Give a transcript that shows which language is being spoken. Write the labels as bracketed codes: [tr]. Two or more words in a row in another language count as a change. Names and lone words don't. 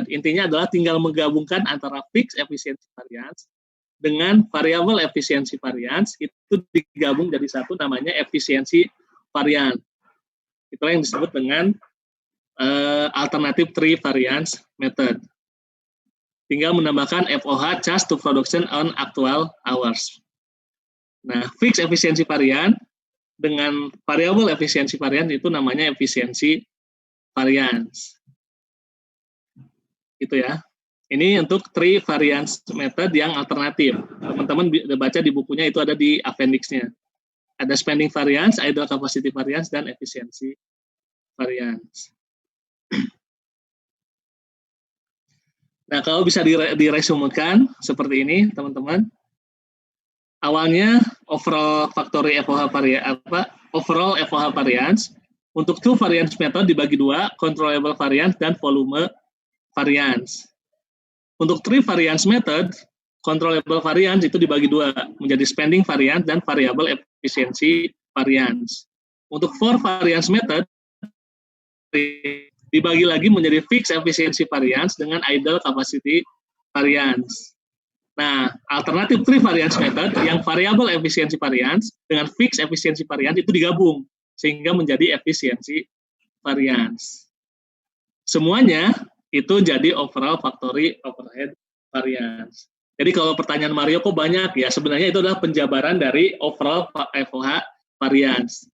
[id] Intinya adalah tinggal menggabungkan antara [en] fixed efficiency variance [id] dengan [en] variable efficiency variance, [id] itu digabung jadi satu namanya [en] efficiency variance. [id] Itulah yang disebut dengan alternatif [en] three variance method. [id] Tinggal menambahkan [en] FOH, charge to production on actual hours. [id] Nah, [en] fixed efficiency variance [id] dengan [en] variable efficiency variance [id] itu namanya [en] efficiency variance. [id] Itu ya. Ini untuk [en] three variance method [id] yang alternatif. Teman-teman baca di bukunya itu ada di appendix-nya. Ada [en] spending variance, idle capacity variance, [id] dan [en] efficiency variance. [id] Nah, kalau bisa diresumekan seperti ini, teman-teman. Awalnya [en] overall factory overall FOH variance [id] untuk [en] two variance method [id] dibagi dua, [en] controllable variance [id] dan [en] volume variance. [id] Untuk [en] three variance method, controllable variance [id] itu dibagi dua, menjadi [en] spending variance [id] dan [en] variable efficiency variance. [id] Untuk [en] four variance method [id] dibagi lagi menjadi [en] fixed efficiency variance [id] dengan [en] idle capacity variance. [id] Nah, alternatif [en] three variance method [id] yang [en] variable efficiency variance [id] dengan [en] fixed efficiency variance [id] itu digabung sehingga menjadi [en] efficiency variance. [id] Semuanya itu jadi [en] overall factory overhead variance. [id] Jadi kalau pertanyaan Mario kok banyak ya, sebenarnya itu adalah penjabaran dari [en] overall FOH variance.